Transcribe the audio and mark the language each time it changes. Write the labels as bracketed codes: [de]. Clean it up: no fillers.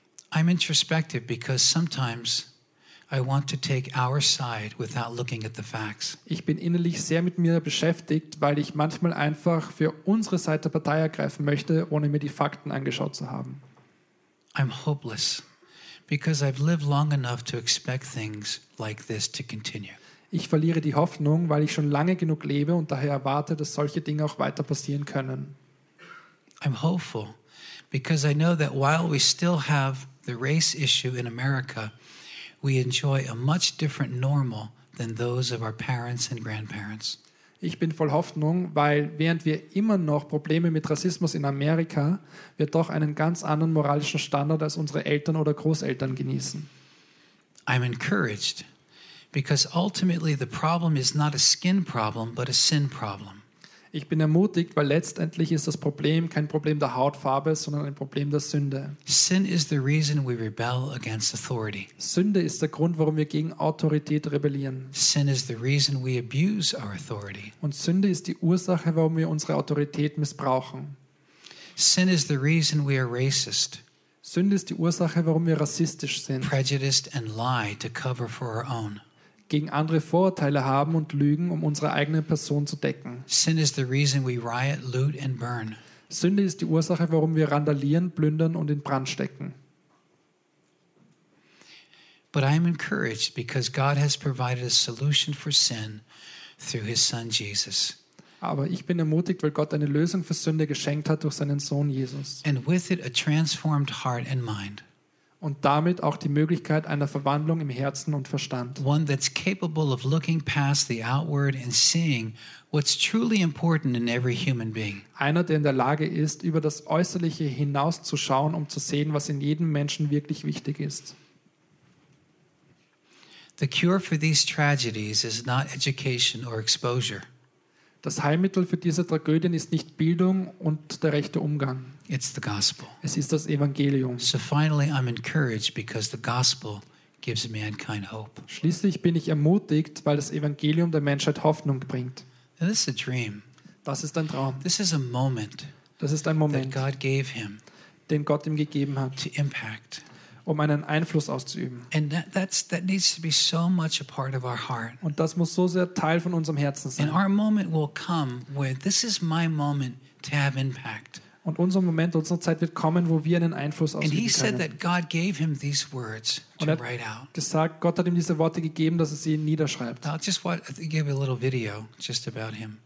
[en] I'm introspective because sometimes I want to take our side without looking at the facts. [de] Ich bin innerlich sehr mit mir beschäftigt, weil ich manchmal einfach für unsere Seite Partei ergreifen möchte, ohne mir die Fakten angeschaut zu haben. [en] I'm hopeless because I've lived long enough to expect things like this to continue. [de] Ich verliere die Hoffnung, weil ich schon lange genug lebe und daher erwarte, dass solche Dinge auch weiter passieren können. [en] I'm hopeful because I know that while we still have the race issue in America, we enjoy a much different normal than those of our parents and grandparents. [de] Ich bin voll Hoffnung, weil während wir immer noch Probleme mit Rassismus in Amerika, wir doch einen ganz anderen moralischen Standard als unsere Eltern oder Großeltern genießen. [en] I'm encouraged because ultimately the problem is not a skin problem, but a sin problem. [de] Ich bin ermutigt, weil letztendlich ist das Problem kein Problem der Hautfarbe, sondern ein Problem der Sünde. [en] Sin is the reason we rebel against authority. [de] Sünde ist der Grund, warum wir gegen Autorität rebellieren. [en] Sin is the reason we abuse our authority. [de] Und Sünde ist die Ursache, warum wir unsere Autorität missbrauchen. [en] Sin is the reason we are racist. [de] Sünde ist die Ursache, warum wir rassistisch sind. [en] Prejudiced and lie to cover for our own. [de] Gegen andere Vorurteile haben und lügen, um unsere eigene Person zu decken. [en] Sin is the reason we riot, loot and burn. [de] Sünde ist die Ursache, warum wir randalieren, plündern und in Brand stecken. [en] But I am encouraged because God has provided a solution for sin through his son Jesus. [de] Aber ich bin ermutigt, weil Gott eine Lösung für Sünde geschenkt hat durch seinen Sohn Jesus. [en] And with it a transformed heart and mind. [de] Und damit auch die Möglichkeit einer Verwandlung im Herzen und Verstand. [en] One that's capable of looking past the outward and seeing what's truly important in every human being. [de] Einer, der in der Lage ist, über das Äußerliche hinauszuschauen, um zu sehen, was in jedem Menschen wirklich wichtig ist. [en] The cure for these tragedies is not education or exposure. [de] Das Heilmittel für diese Tragödien ist nicht Bildung und der rechte Umgang. [en] It's the gospel. [de] Es ist das Evangelium. [en] So finally I'm encouraged because the gospel gives mankind hope. [de] Schließlich bin ich ermutigt, weil das Evangelium der Menschheit Hoffnung bringt. [en] And this is a dream. [de] Das ist ein Traum. [en] This is a moment. [de] Das ist ein Moment, [en] that God gave him, [de] den Gott ihm gegeben hat, [en] to impact, [de] um einen Einfluss auszuüben. [en] And that needs to be so much a part of our heart. [de] Und das muss so sehr Teil von unserem Herzen sein. [en] And our moment will come where this is my moment to have impact. [de] Und unser Moment, unsere Zeit wird kommen, wo wir einen Einfluss ausüben können. [en] And he said that God gave him these words to write out. [de] Gesagt, Gott hat ihm diese Worte gegeben, dass er sie niederschreibt. [en] I'll just watch, give a little video just about him.